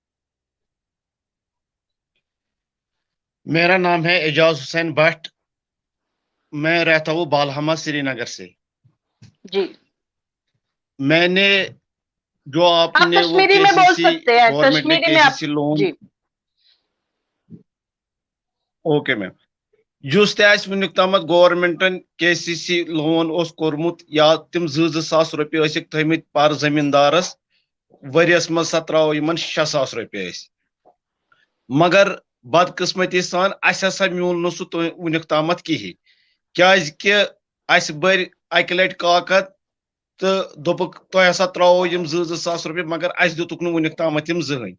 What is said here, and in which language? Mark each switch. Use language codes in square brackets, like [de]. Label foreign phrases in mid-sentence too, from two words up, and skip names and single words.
[hi] मेरा नाम है एजाज हुसैन भट्ट। मैं रहता हूँ बालहमा श्रीनगर से। जी, मैंने जो आप आपने वो कश्मीरी में बोल केसीसी, सकते हैं, गवर्नमेंट ने कश्मीरी में आप। केसीसी लोन, जी। [en] OK ma'am, [ks] जुस वुनिक तम गवर्नमेंटन केसीसी लोन कोर्मुत या तिम 2,000 रुपये थमित पर जमींदारस वरियस मज सा त्रो 6,000 रुपये। मगर बदकिस्मती सान हसा मूल न सह वुनिक तम कहें, क्या बर अक लट काकद तो दोपुक तुह हसा त्रो 2,000 रुपये, मगर दुतुक वुनिक तम जहन।